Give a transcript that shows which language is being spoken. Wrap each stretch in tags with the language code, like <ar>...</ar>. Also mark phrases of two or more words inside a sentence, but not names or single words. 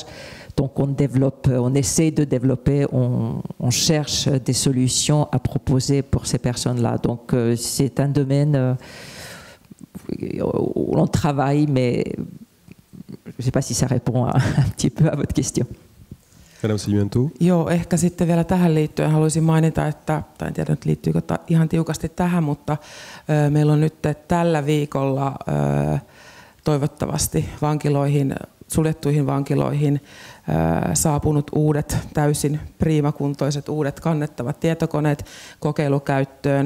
<fr>Donc on essaie de développer, on cherche des solutions à proposer pour ces personnes-là. Donc c'est un domaine où on travaille, mais je ne sais pas si ça répond un petit peu à votre question. Madame Sulimento.</fr> <fi>Joo, ehkä sitten vielä tähän liittyen haluaisin mainita, että, tai en tiedä nyt liittyykö ihan tiukasti tähän, mutta meillä on nyt tällä viikolla toivottavasti suljettuihin vankiloihin saapunut uudet, täysin priimakuntoiset uudet kannettavat tietokoneet kokeilukäyttöön.</fi>